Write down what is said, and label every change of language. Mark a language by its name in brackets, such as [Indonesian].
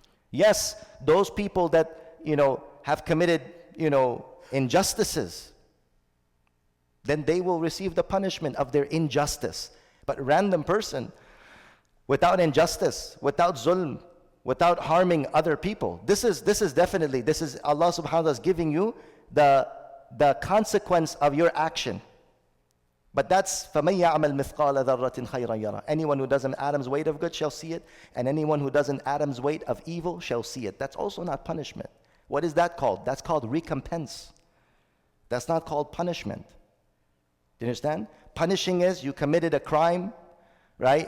[English] Yes, those people that, have committed, injustices, then they will receive the punishment of their injustice. But a random person, without injustice, without zulm, without harming other people, this is Allah subhanahu wa ta'ala is giving you the consequence of your action. But that's [Arabic] فَمَن يَعْمَلْ مِثْقَالَ ذَرَّةٍ خَيْرًا يَرَى. [English] Anyone who does an atom's weight of good shall see it, and anyone who does an atom's weight of evil shall see it. That's also not punishment. What is that called? That's called recompense. That's not called punishment. Do you understand? Punishing is you committed a crime, right?